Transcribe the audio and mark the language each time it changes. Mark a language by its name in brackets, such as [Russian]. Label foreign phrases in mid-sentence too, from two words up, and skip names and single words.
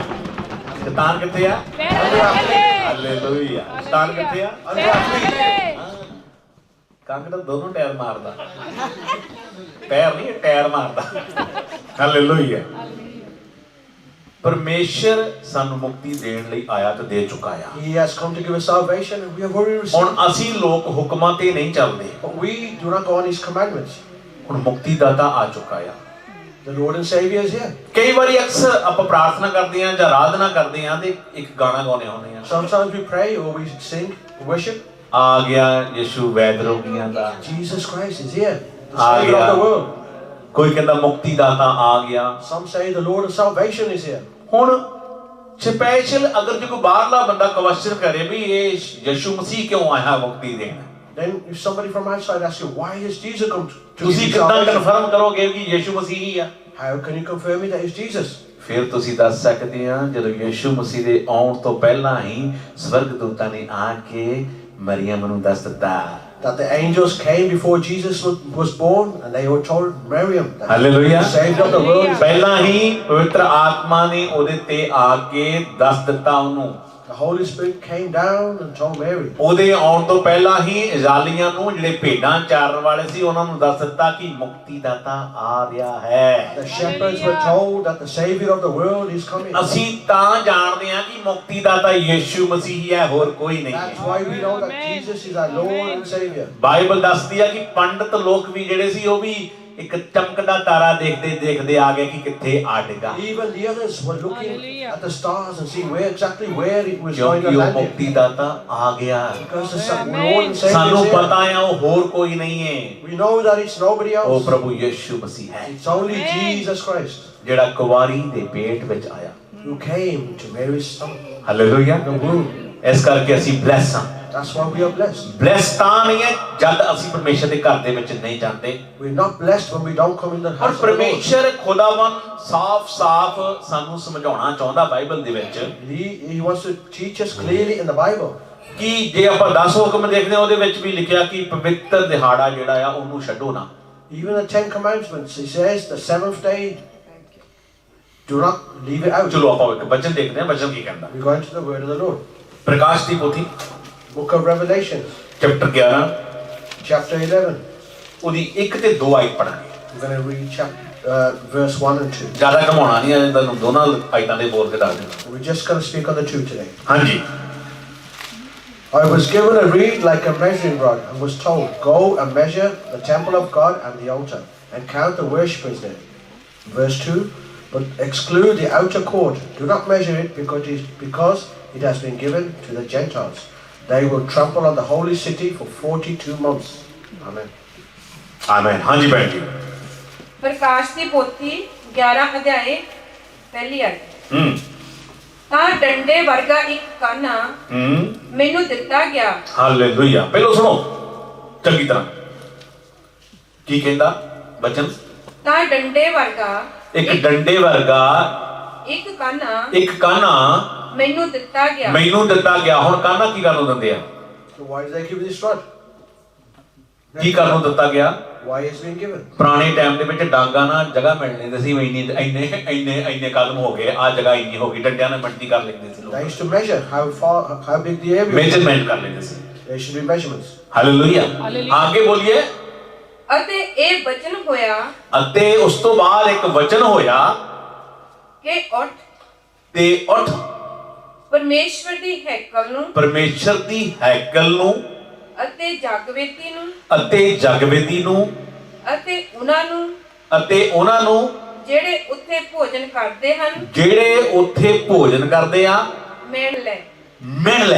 [Punjabi] ਸ਼ੈਤਾਨ ਕਿੱਥੇ ਆ? ਹਾਲੇਲੂਇਆ। ਸ਼ੈਤਾਨ ਕਿੱਥੇ ਆ? [English] Under our feet. [Punjabi] ਕਾਂਗੜਾ ਦੋਨੋਂ ਟਾਇਰ ਮਾਰਦਾ, ਪੈਰ ਨਹੀਂ ਟਾਇਰ ਮਾਰਦਾ। ਹਾਲੇਲੂਇਆ। ਪਰਮੇਸ਼ਰ ਸਾਨੂੰ ਮੁਕਤੀ ਦੇਣ ਲਈ ਆਇਆ ਤੇ ਦੇ ਚੁੱਕਾ ਆ। [English] He has come to give us salvation and we have already received. [Punjabi] ਹੁਣ ਅਸੀਂ ਲੋਕ ਹੁਕਮਾਂ ਤੇ ਨਹੀਂ ਚੱਲਦੇ। [English] But we do not go on His commandments. [Punjabi] ਹੁਣ ਮੁਕਤੀ ਦਾਤਾ ਆ ਚੁੱਕਾ ਆ। [English] The Lord and Savior is here. [Punjabi] ਕਈ ਵਾਰੀ ਅਕਸਰ ਆਪਾਂ ਪ੍ਰਾਰਥਨਾ ਕਰਦੇ ਆਂ ਜਾਂ ਆਰਾਧਨਾ ਕਰਦੇ ਆਂ ਤੇ ਇੱਕ ਗਾਣਾ ਗਾਉਂਦੇ ਹੁੰਦੇ ਆ, [English] Sometimes we pray or we sing, worship. [Punjabi] ਆ ਗਿਆ ਯਿਸੂ ਵੈਦ ਰੋਗੀਆਂ ਦਾ, [English] Jesus Christ is here, the [Punjabi] ਆ [English] Savior of the [Punjabi] ਗਿਆ। [English] world. [Punjabi] ਕੋਈ ਕਹਿੰਦਾ ਮੁਕਤੀ ਦਾਤਾ ਆ ਗਿਆ। [English] Some say the Lord of salvation is here. [Hindi] ਹੁਣ स्पेशल अगर जो कोई बाहरला बंदा क्वेश्चन करे भी ये यीशु मसीह क्यों आया मुक्ति देना, [English] Then if somebody from outside asks you, why has Jesus come to [Punjabi] ਤੁਸੀਂ [English] give you [Punjabi] ਕਿੱਦਾਂ [English] salvation? [Punjabi] ਕਨਫਰਮ ਕਰੋਗੇ ਕਿ ਯੀਸ਼ੂ ਮਸੀਹ ਹੀ ਆ? [English] How can you confirm it that it's Jesus? [Punjabi] ਫਿਰ ਤੁਸੀਂ ਦੱਸ ਸਕਦੇ ਆ ਜਦੋਂ ਯੀਸ਼ੂ ਮਸੀਹ ਦੇ ਆਉਣ ਤੋਂ ਪਹਿਲਾਂ ਹੀ ਸਵਰਗਦੂਤਾਂ ਨੇ ਆ ਕੇ ਮਰੀਅਮ ਨੂੰ ਦੱਸ ਦਿੱਤਾ। [English] That the angels came before Jesus was born and they were told Miriam that [Punjabi] ਹਾਲੇਲੂਇਆ। [English] the Savior of the world is [Punjabi] ਪਹਿਲਾਂ ਹੀ ਪਵਿੱਤਰ ਆਤਮਾ ਨੇ ਉਹਦੇ ਤੇ ਆ ਕੇ ਦੱਸ ਦਿੱਤਾ ਉਹਨੂੰ। [English] The Holy Spirit came down and told Mary. [Punjabi] ਉਹਦੇ ਆਉਣ ਤੋਂ ਪਹਿਲਾਂ ਹੀ ਇਜ਼ਰਾਈਲੀਆਂ ਨੂੰ ਜਿਹੜੇ ਭੇਡਾਂ ਚਾਰਨ ਵਾਲੇ ਸੀ ਉਹਨਾਂ ਨੂੰ ਦੱਸ ਦਿੱਤਾ ਕਿ ਮੁਕਤੀਦਾਤਾ ਆ ਰਿਹਾ ਹੈ। [English] The shepherds were told that the Savior of the world is coming. [Punjabi] ਅਸੀਂ ਤਾਂ ਜਾਣਦੇ ਹਾਂ ਕਿ ਮੁਕਤੀਦਾਤਾ ਯੀਸ਼ੂ ਮਸੀਹ ਹੈ, ਹੋਰ ਕੋਈ ਨਹੀਂ [English] That's [Punjabi] ਹੈ। [English] why we know that Jesus is our Lord and Savior. [Punjabi] ਬਾਈਬਲ ਦੱਸਦੀ ਹੈ ਕਿ ਪੰਡਤ ਲੋਕ ਵੀ ਜਿਹੜੇ ਸੀ ਉਹ ਵੀ ਇੱਕ ਚਮਕਦਾ ਤਾਰਾ ਦੇਖਦੇ ਦੇਖਦੇ ਆ ਗਏ ਕਿ ਕਿੱਥੇ ਆੜੇਗਾ, [English] Even the others were looking at the stars and seeing where exactly where it was going [Punjabi] ਕਿਉਂਕਿ [English] to [Punjabi] ਉਹ [English] land. [Punjabi] ਮੁਕਤੀਦਾਤਾ ਆ ਗਿਆ। [English] Because the Lord and Savior [Punjabi] ਸਾਨੂੰ [English] is [Punjabi] ਪਤਾ [English] here. [Punjabi] ਹੈ ਉਹ ਹੋਰ ਕੋਈ ਨਹੀਂ ਹੈ, [English] We know that it's nobody [Punjabi] ਉਹ [English] else. [Punjabi] ਪ੍ਰਭੂ ਯੀਸ਼ੂ ਮਸੀਹ ਹੈ [English] It's only Jesus Christ [Punjabi] ਜਿਹੜਾ ਕੁਵਾਰੀ ਦੇ ਪੇਟ ਵਿੱਚ ਆਇਆ। [English] who came to Mary's stomach, [Punjabi] ਹਾਲੇਲੂਇਆ। [English] the womb. [Punjabi] ਇਸ ਕਰਕੇ ਅਸੀਂ ਬਲੈਸ ਹਾਂ। [English] That's why we are blessed. [Punjabi] ਬਲੈਸ ਤਾਂ ਨਹੀਂ ਹੈ ਜਦ ਅਸੀਂ ਪਰਮੇਸ਼ਰ ਦੇ ਘਰ ਦੇ ਵਿੱਚ ਨਹੀਂ ਜਾਂਦੇ। [English] We're not blessed when we don't come in the [Punjabi] ਔਰ [English] house of the Lord. [Punjabi] ਪਰਮੇਸ਼ਰ ਖੁਦਾਵੰ ਸਾਫ਼-ਸਾਫ਼ ਸਾਨੂੰ ਸਮਝਾਉਣਾ ਚਾਹੁੰਦਾ ਬਾਈਬਲ ਦੇ ਵਿੱਚ [English] He wants to teach us clearly in the Bible. [Punjabi] ਕਿ ਜੇ ਆਪਾਂ 10 ਹੁਕਮ ਦੇਖਦੇ ਹਾਂ ਉਹਦੇ ਵਿੱਚ ਵੀ ਲਿਖਿਆ ਕਿ ਪਵਿੱਤਰ ਦਿਹਾੜਾ ਜਿਹੜਾ ਆ ਉਹਨੂੰ ਛੱਡੋ ਨਾ। [English] Even the 10 Commandments, he says the 7th day, do not leave it out. [Punjabi] ਚਲੋ ਆਪਾਂ ਇੱਕ ਵਚਨ ਦੇਖਦੇ ਹਾਂ, ਵਚਨ ਕੀ ਕਹਿੰਦਾ। [English] We're going to the word of the Lord. [Punjabi] ਪ੍ਰਕਾਸ਼ ਦੀ ਪੋਥੀ [English] Book of Revelation, [Punjabi] ਚੈਪਟਰ 11 [English] chapter 11. [Punjabi] ਉਹਦੀ 1 ਤੇ 2 ਆਇਤ ਪੜਾਂਗੇ। [English] We're going to read verse 1 and 2. [Punjabi] ਜ਼ਿਆਦਾ ਘਮਾਉਣਾ ਨਹੀਂ ਹੈ, ਤੁਹਾਨੂੰ ਦੋਨਾਂ ਆਇਤਾਂ ਦੇ ਬੋਲ ਕੇ ਦੱਸ ਦਿੰਦਾ। [English] We're just going to speak on the 2 today. [Punjabi] ਹਾਂਜੀ। [English] I was given a reed like a measuring rod and was told, go and measure the temple of God and the altar and count the worshippers there. Verse 2, but exclude the outer court. Do not measure it because it has been given to the Gentiles. They will trample on the holy city for 42 months. Amen. [Punjabi] ਆਮੇਨ। ਹਾਂਜੀ ਭੈਣ ਜੀ। ਪ੍ਰਕਾਸ਼ ਦੀ ਪੋਥੀ 11 ਅਧਿਆਏ ਪਹਿਲੀ ਆਇਤ। ਤਾਂ ਡੰਡੇ ਵਰਗਾ ਇੱਕ ਕਾਨਾ ਮੈਨੂੰ ਦਿੱਤਾ ਗਿਆ। ਹਾਲੇਲੂਇਆ। ਪਹਿਲਾਂ ਸੁਣੋ ਚੰਗੀ ਤਰ੍ਹਾਂ ਕੀ ਕਹਿੰਦਾ ਬਚਨ। ਤਾਂ ਡੰਡੇ ਵਰਗਾ ਇੱਕ ਡੰਡੇ ਵਰਗਾ ਇੱਕ ਕਾਨਾ ਕਾਨਾ ਮੈਨੂੰ ਦਿੱਤਾ ਗਿਆ। ਮੈਨੂੰ ਦਿੱਤਾ ਗਿਆ। ਹੁਣ ਕਾਨਾ ਕੀ ਕਰਨ ਨੂੰ ਦਿੰਦੇ ਆ? [English] So why did they give this rod? [Punjabi] ਕੀ ਕਰਨ ਨੂੰ ਦਿੱਤਾ ਗਿਆ? [English] Why is being given? [Punjabi] ਪੁਰਾਣੇ ਟਾਈਮ ਦੇ ਵਿੱਚ ਡਾਂਗਾ ਨਾਲ ਜਗ੍ਹਾ ਮਿਲ ਲੈਂਦੇ ਸੀ, ਇੰਨੇ ਕਦਮ ਹੋ ਗਏ, ਆ ਜਗ੍ਹਾ ਇੰਨੀ ਹੋ ਗਈ, ਡੰਡਿਆਂ ਨਾਲ ਮਿਣਤੀ ਕਰ ਲੈਂਦੇ ਸੀ [English] They [Punjabi] ਲੋਕ, [English] used to measure how big the area was. [Punjabi] ਮੇਜਰਮੈਂਟ ਕਰ ਲੈਂਦੇ ਸੀ। [English] There should be measurements. [Punjabi] ਹਾਲੇਲੂਇਆ। ਆਗੇ ਬੋਲੀਏ। ਅਤੇ ਇਹ ਵਚਨ ਹੋਇਆ ਅਤੇ ਉਸ ਤੋਂ ਬਾਅਦ ਇੱਕ ਵਚਨ ਹੋਇਆ ਕਿ ਉੱਠ ਤੇ ਉੱਠ ਪਰਮੇਸ਼ਵਰ ਦੀ ਹੈਕਲ ਨੂੰ ਪਰਮੇਸ਼ਰ ਦੀ ਹੈਕਲ ਨੂੰ ਅਤੇ ਜਗਵੇਦੀ ਨੂੰ ਅਤੇ ਉਹਨਾਂ ਨੂੰ ਜਿਹੜੇ ਉੱਥੇ ਭੋਜਨ ਕਰਦੇ ਹਨ ਮਿਣ ਲੈ।